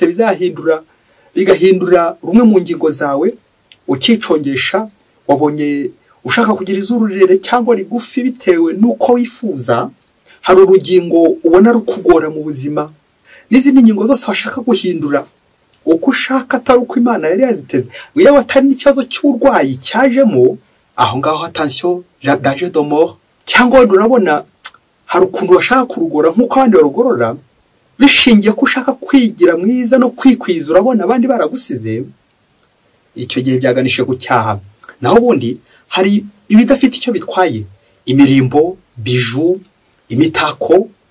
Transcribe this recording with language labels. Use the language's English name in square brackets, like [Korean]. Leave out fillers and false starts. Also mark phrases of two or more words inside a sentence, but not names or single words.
[Kinyarwanda] bizahindura bigahindura rumwe mu ngingo zawe ukicongesha wabonye ushaka kugira izuru rirerire cyangwa rigufi bitewe n'uko wifuza hari urugingo ubona rukugora mu buzima n'izindi ngingo zose washaka guhindura uko ushaka atari uko Imana yari yaziteze yewe atari n'ikibazo cy'uburwayi cyajemo aho ngaho [French] attention danger de mort [Kinyarwanda] cyangwa urabona hari ukuntu bashaka kurugora nk'uko abandi barugorora bishingiye ko ushaka kwigira mwiza no kwikwiza urabona abandi baragusize icyo gihe byaganishe ku cyaha naho ubundi hari ibidafite icyo bitwaye imirimbo biju imitako